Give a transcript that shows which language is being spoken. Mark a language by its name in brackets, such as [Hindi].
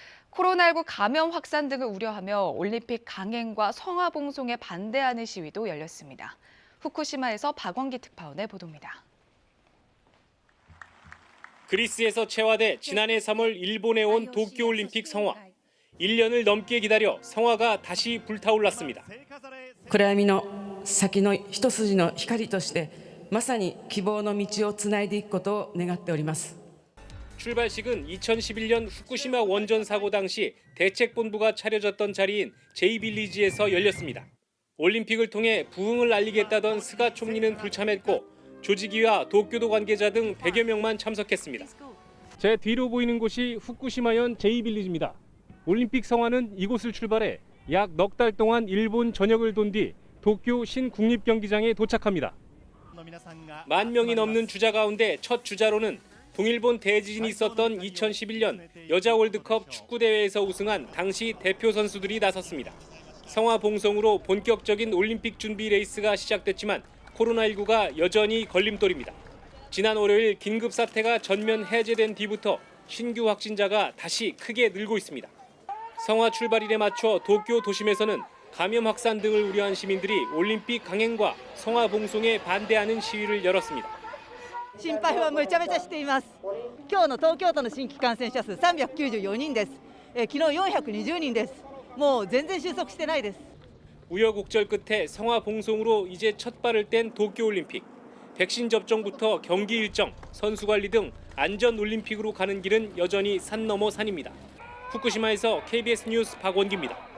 [Korean] 코로나19 감염 확산 등을 우려하며 올림픽 강행과 성화봉송에 반대하는 시위도 열렸습니다. 후쿠시마에서 박원기 특파원의 보도입니다. 그리스에서 채화돼 지난해 3월 일본에 온 도쿄올림픽 성화. 1년을 넘게 기다려 성화가 다시 불타올랐습니다. [Japanese] 暗闇の先の一筋の光としてまさに希望の道をつないでいくことを願っております。 [Korean] 출발식은 2011년 후쿠시마 원전 사고 당시 대책본부가 차려졌던 자리인 제이빌리지에서 열렸습니다. 올림픽을 통해 부흥을 알리겠다던 스가 총리는 불참했고 조직위와 도쿄도 관계자 등 100여 명만 참석했습니다. 제 뒤로 보이는 곳이 후쿠시마현 제이빌리지입니다. 올림픽 성화는 이곳을 출발해 약 넉 달 동안 일본 전역을 돈 뒤 도쿄 신국립경기장에 도착합니다. 10,000명이 넘는 주자 가운데 첫 주자로는 동일본 대지진이 있었던 2011년 여자 월드컵 축구대회에서 우승한 당시 대표 선수들이 나섰습니다. 성화 봉송으로 본격적인 올림픽 준비 레이스가 시작됐지만 코로나19가 여전히 걸림돌입니다. 지난 월요일 긴급 사태가 전면 해제된 뒤부터 신규 확진자가 다시 크게 늘고 있습니다. 성화 출발일에 맞춰 도쿄 도심에서는 감염 확산 등을 우려한 시민들이 올림픽 강행과 성화 봉송에 반대하는 시위를 열었습니다. [Japanese] 心配はめちゃめちゃしています。今日の東京都の新規感染者数394人です。昨日420人です。もう全然収束してないです。 [Korean] 우여곡절 끝에 성화 봉송으로 이제 첫 발을 뗀 도쿄올림픽. 백신 접종부터 경기 일정, 선수 관리 등 안전 올림픽으로 가는 길은 여전히 산 넘어 산입니다. 후쿠시마에서 KBS 뉴스 박원기입니다.